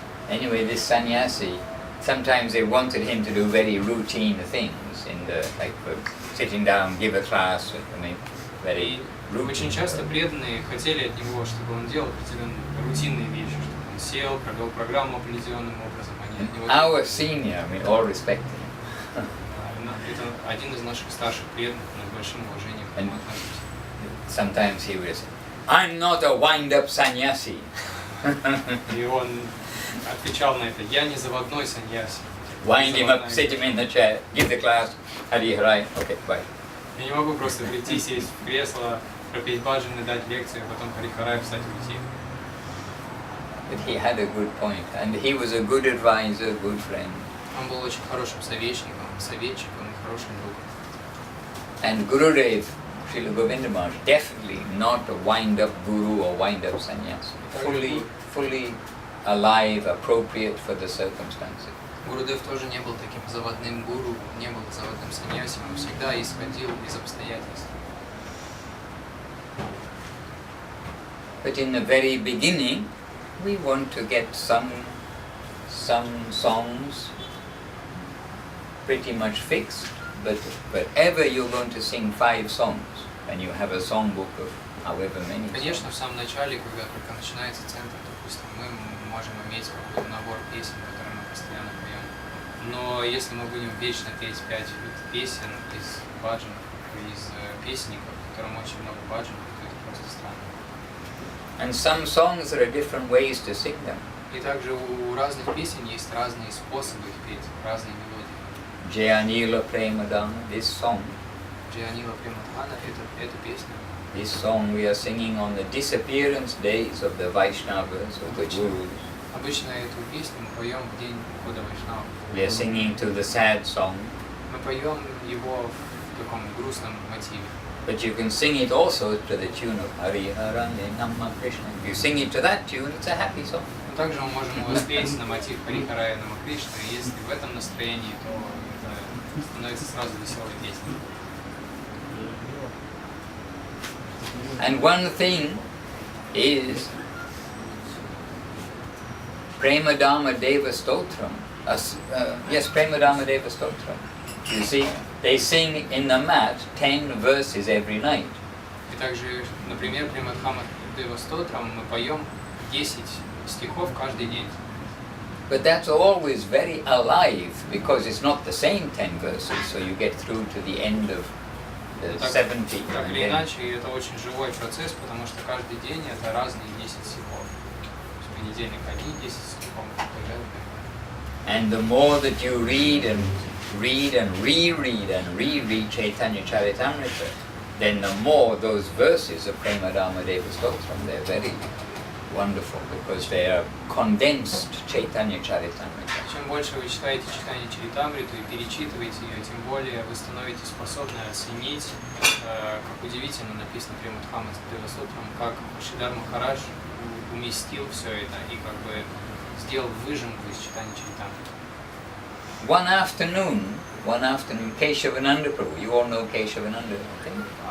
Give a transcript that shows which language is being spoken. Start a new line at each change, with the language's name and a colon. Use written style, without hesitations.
English: Anyway, this sannyasi, sometimes they wanted him to do very routine things like sitting down, give a class, very
Russian: Очень часто преданные хотели от него, чтобы он делал определенные рутинные вещи, чтобы он сел, провел программу определенным образом. Они от него...
English: Our senior, all respect him.
Russian: Это один из наших старших преданных, мы с большим уважением к нему относимся.
English: Sometimes he would say, I'm not a wind-up sannyasi.
Russian: И он отвечал на это: я не заводной саньяси.
English: Wind him up, sit him in the chair, give the class, Hari Harai, okay, bye.
Russian: Я не могу просто прийти, сесть в кресло, пропеть баджаны, дать лекцию, потом Хари Харай, встать и уйти.
English: But he had a good point, and he was a good advisor, good friend.
Russian: Он был очень хорошим советчиком и хорошим другом.
English: And Gurudev, Srila Govinda Maharaj, definitely not a wind-up guru or wind-up sannyasi. Fully alive, appropriate for the circumstances.
Russian: Гурудев тоже не был таким заводным гуру, не был заводным саньяси, он всегда исходил из обстоятельств.
English: But in the very beginning, we want to get some songs pretty much fixed, but wherever you're going to sing 5 songs, and you have a songbook of however many.
Russian: Конечно, в самом начале, когда только начинается центр, допустим, мы можем иметь какой-то набор песен, которые мы постоянно поем. Но если мы будем вечно петь 5 песен из баджанов, из песенников, в котором очень много баджанов, то это просто странно.
English: And some songs there are different ways to sing them.
Russian: И также у разных песен есть разные способы их петь, разные мелодии.
English: Jayanila Premadana, this song.
Russian: Джианила Премадхана — это песня.
English: This song we are singing on the disappearance days of the Vaishnavas, of the Gurus.
Russian: Обычно эту песню мы поем в день года Вайшнава.
English: We are singing to the sad song.
Russian: Мы поем его в таком грустном мотиве.
English: But you can sing it also to the tune of Hari Harane Namma Krishna. If you sing it to that tune, it's a happy song.
Russian: Но также мы можем его спеть на мотив Хари Харая Нама Кришна, и если в этом настроении, то это становится сразу веселой песней.
English: And one thing is Premadama Deva Stotram. Yes, Premadama Deva Stotram. You see, they sing in the mat 10 verses every night.
Russian: И также, например, при Мадхама Дева Стотрам мы поем 10 стихов каждый день.
English: But that's always very alive because it's not the same 10 verses, so you get through to the end of the 70.
Russian: Так или иначе, это очень живой процесс, потому что каждый день это разные 10 стихов. В понедельник одни 10 стихов, и так далее.
English: And the more that you read and reread Chaitanya Charitamrita, then the more those verses of Premadama Deva Stotram, they're very wonderful because they are condensed Chaitanya Charitamrita.
Russian: Чем больше вы читаете Чайтанья Чаритамриту и перечитываете ее, тем более вы становитесь способны оценить, как удивительно написано при Мадхама Дева Стотрам, как Шридар Махарадж уместил все это и как бы сделал выжимку из Чайтанья Чаритамриты.
English: One afternoon, Keshavananda Prabhu, you all know Keshavananda, I think?